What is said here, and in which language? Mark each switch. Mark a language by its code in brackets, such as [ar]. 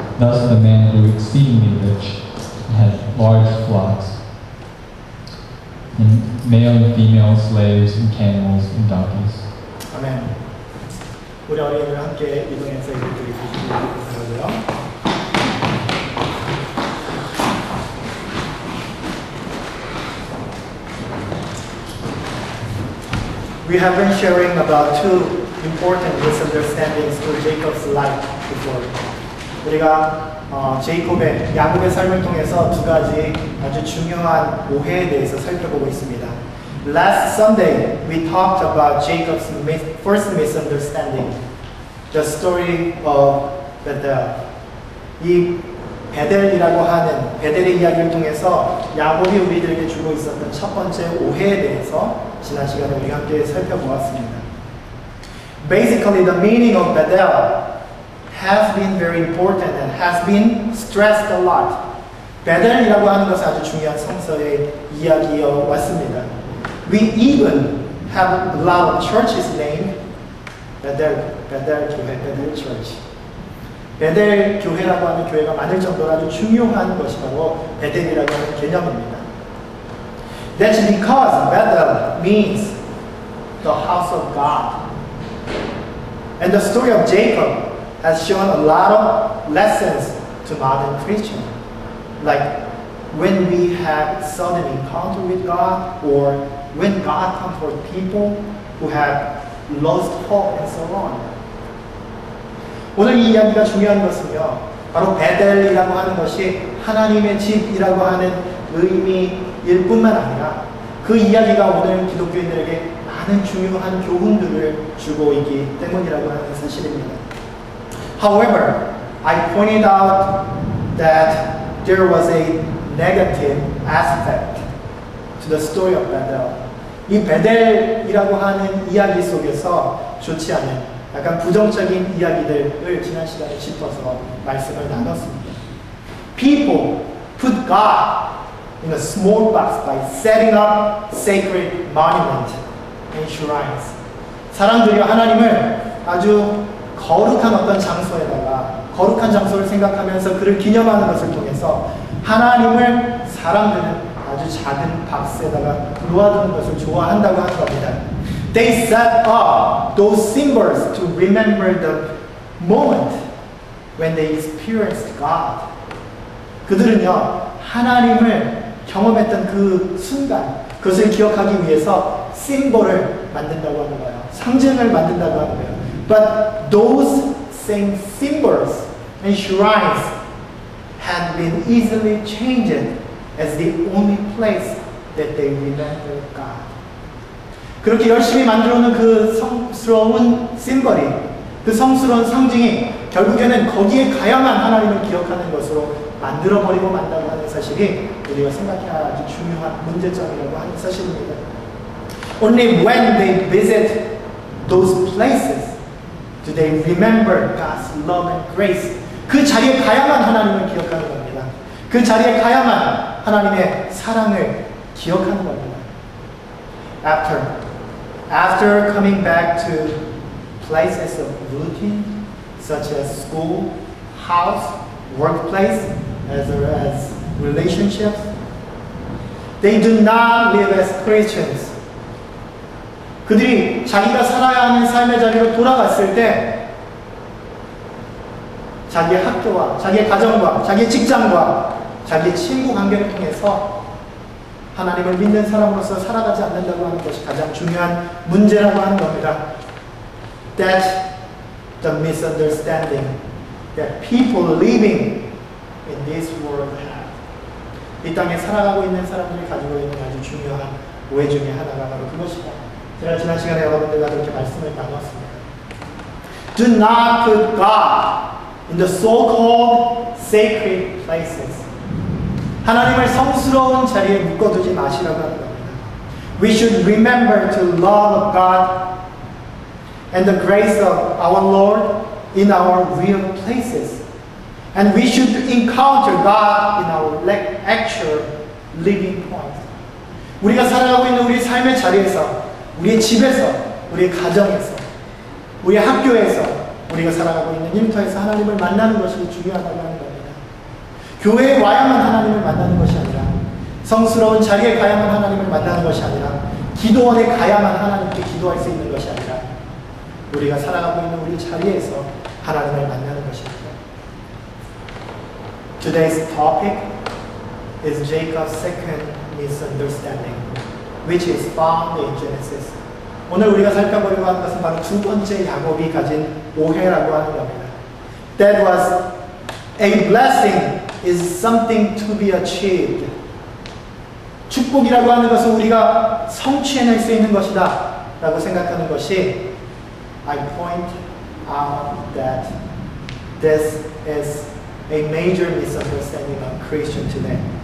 [en] Thus the man grew exceedingly rich, and had large flocks, and male and female slaves, and camels, and donkeys. [ko] 아멘. 우리 어린이들 함께 이동해서 이것들이 주시고요. [en] We have been sharing about two important misunderstandings to Jacob's life before. [ko] 우리가 야곱의 삶을 통해서 두 가지 아주 중요한 오해에 대해서 살펴보고 있습니다. [en] Last Sunday, we talked about Jacob's first misunderstanding, the story of Bethel. [ko] 이 베델이라고 하는 베델의 이야기를 통해서 야곱이 우리들에게 주고 있었던 첫 번째 오해에 대해서 지난 시간에 우리 함께 살펴보았습니다. [en] Basically, the meaning of Bethel has been very important and has been stressed a lot. [ko] 베델이라고 하는 것은 아주 중요한 성서의 이야기여 왔습니다. [en] We even have a lot of churches named 베델 교회, 베델 Church. [ko] 베델 교회라고 하는 교회가 많을 정도로 아주 중요한 것이 바로 베델이라고 하는 개념입니다. [en] That's because Bethel means the house of God. And the story of Jacob has shown a lot of lessons to modern Christians. Like when we have sudden encounter with God, or when God comes for people who have lost hope and so on. [ko] 오늘 이 이야기가 중요한 것은요, 바로 베델이라고 하는 것이 하나님의 집이라고 하는 의미일 뿐만 아니라 그 이야기가 오늘 기독교인들에게 많은 중요한 교훈들을 주고 있기 때문이라고 하는 사실입니다. [en] However, I pointed out that there was a negative aspect to the story of Bethel. [ko] 이 베델이라고 하는 이야기 속에서 좋지 않은 약간 부정적인 이야기들을 지난 시간에 짚어서 말씀을 나눴습니다. [en] People put God in a small box by setting up sacred monuments and shrines. [ko] 사람들이 하나님을 아주 거룩한 어떤 장소에다가 거룩한 장소를 생각하면서 그를 기념하는 것을 통해서 하나님을 사람들은 아주 작은 박스에다가 놓아두는 것을 좋아한다고 하는 겁니다. [en] They set up those symbols to remember the moment when they experienced God. [ko] 그들은요, 하나님을 경험했던 그 순간, 그것을 기억하기 위해서 심볼을 만든다고 하는 거예요. 상징을 만든다고 하는 거예요. [en] But those same symbols and shrines had been easily changed as the only place that they remember God. [ko] 그렇게 열심히 만들어놓은 그 성스러운 심벌이, 그 성스러운 상징이 결국에는 거기에 가야만 하나님을 기억하는 것으로 만들어버리고 만다고 하는 사실이 우리가 생각해야 할 아주 중요한 문제점이라고 하는 사실입니다. [en] Only when they visit those places do they remember God's love and grace. [ko] 그 자리에 가야만 하나님을 기억하는 겁니다. 그 자리에 가야만 하나님의 사랑을 기억하는 겁니다. [en] After coming back to places of routine, such as school, house, workplace, as well as relationships, they do not live as Christians. [ko] 그들이 자기가 살아야 하는 삶의 자리로 돌아갔을 때 자기의 학교와 자기의 가정과 자기의 직장과 자기의 친구 관계를 통해서 하나님을 믿는 사람으로서 살아가지 않는다고 하는 것이 가장 중요한 문제라고 하는 겁니다. [en] That's the misunderstanding that people living in this world have. [ko] 이 땅에 살아가고 있는 사람들이 가지고 있는 아주 중요한 오해 중에 하나가 바로 그것이다. 제가 지난 시간에 여러분들과 그렇게 말씀을 나눴습니다. [en] Do not put God in the so-called sacred places. [ko] 하나님을 성스러운 자리에 묶어두지 마시라고 하는 겁니다. [en] We should remember to love God and the grace of our Lord in our real places. And we should encounter God in our actual living point. [ko] 우리가 살아가고 있는 우리 삶의 자리에서, 우리의 집에서, 우리의 가정에서, 우리의 학교에서, 우리가 살아가고 있는 일터에서 하나님을 만나는 것이 중요하다고 하는 겁니다. 교회에 와야만 하나님을 만나는 것이 아니라, 성스러운 자리에 가야만 하나님을 만나는 것이 아니라, 기도원에 가야만 하나님께 기도할 수 있는 것이 아니라, 우리가 살아가고 있는 우리 자리에서 하나님을 만나는 것입니다. [en] Today's topic is Jacob's second misunderstanding, which is found in Genesis. [ko] 오늘 우리가 살펴보려고 하는 것은 바로 두 번째 야곱이 가진 오해라고 하는 겁니다. [en] That was a blessing is something to be achieved. [ko] 축복이라고 하는 것은 우리가 성취해낼 수 있는 것이다 라고 생각하는 것이 [en] I point out that this is a major misunderstanding of Christian today.